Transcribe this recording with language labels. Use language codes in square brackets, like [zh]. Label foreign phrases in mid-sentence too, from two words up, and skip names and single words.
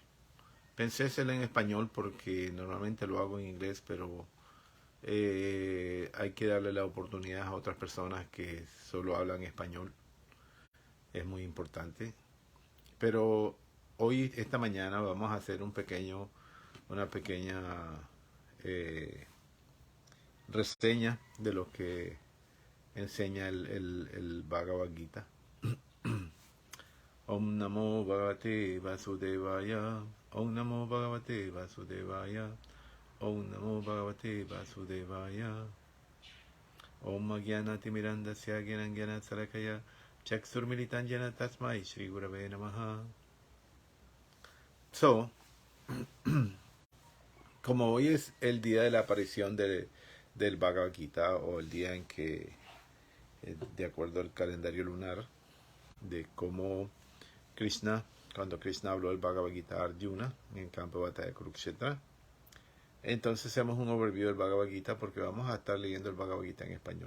[es] Pensé hacerlo en español porque normalmente lo hago en inglés, pero hay que darle la oportunidad a otras personas que solo hablan español. Es muy importante. Pero hoy, esta mañana, vamos a hacer una pequeña eh, reseña de lo que enseña el Bhagavad Gita. [sa] Om Namo Bhagavate Vasudevaya. Om Namo Bhagavate Vasudevaya. Om Namo Bhagavate Vasudevaya. Om Agyanati Mirandasya Gyanangyana Sarakaya Chaksurmilitanjana Tasmai Shri Gurave Namaha. [es] So, como hoy es el día de la aparición del Bhagavad Gita, o el día en que, de acuerdo al calendario lunar, de cómo cuando Krishna habló del Bhagavad Gita a Arjuna en el campo de batalla de Kurukshetra, entonces hacemos un overview del Bhagavad Gita porque vamos a estar leyendo el Bhagavad Gita en español.